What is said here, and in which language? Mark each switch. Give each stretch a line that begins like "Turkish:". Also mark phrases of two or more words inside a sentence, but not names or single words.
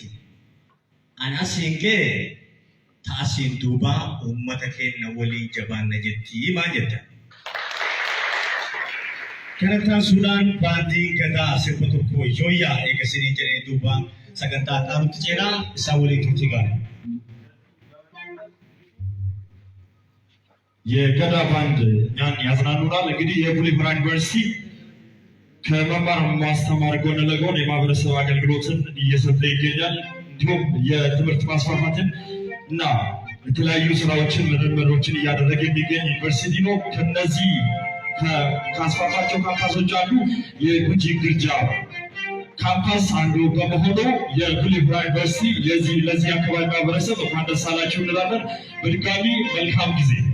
Oromo: Ani asiin gee ta'asiin duubaa uummata keenya waliin jabaanna jettii maa jetta. Kanattaan Suudaan baandii gadaa sirba tokko yooyyaa eegasanii jedhee duubaa sagantaa qaamutti ceeraa isaa waliin turtii gaara.
Amharic: የገዳ ባንድ እኛን ያዝናኑናል። እንግዲህ የቡሌ ሆራ ዩኒቨርሲቲ ከመማር ማስተማር ጎን ለጎን የማህበረሰብ አገልግሎትን እየሰጠ ይገኛል። እንዲሁም የትምህርት ማስፋፋትን እና የተለያዩ ስራዎችን ምርምሮችን እያደረገ የሚገኝ ዩኒቨርሲቲ ነው። ከነዚህ ካስፋፋቸው ካምፓሶች አንዱ የጉጂ ግርጃ ካምፓስ አንዱ በመሆኑ የቡሌ ሆራ ዩኒቨርሲቲ ለዚህ አካባቢ ማህበረሰብ እንኳን ደስ አላችሁ እንላለን። በድጋሚ መልካም ጊዜ።